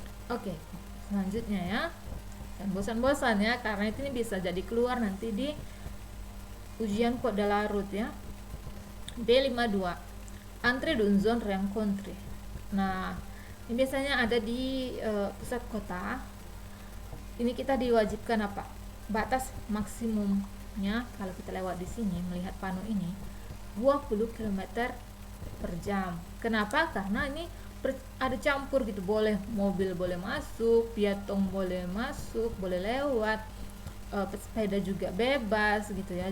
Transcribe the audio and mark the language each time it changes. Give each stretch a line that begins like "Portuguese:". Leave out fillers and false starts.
Indonesian: Oke, selanjutnya ya, dan bosan-bosan ya, karena ini bisa jadi keluar nanti di ujian code de la route ya.
French: B52 entrée d'une zone rencontrée.
Indonesian: Nah, ini biasanya ada di pusat kota. Ini kita diwajibkan apa? Batas maksimum ya kalau kita lewat di sini melihat pano ini 20 km per jam. Kenapa? Karena ini ada campur gitu, boleh mobil boleh masuk, pietong boleh masuk, boleh lewat, sepeda juga bebas gitu ya.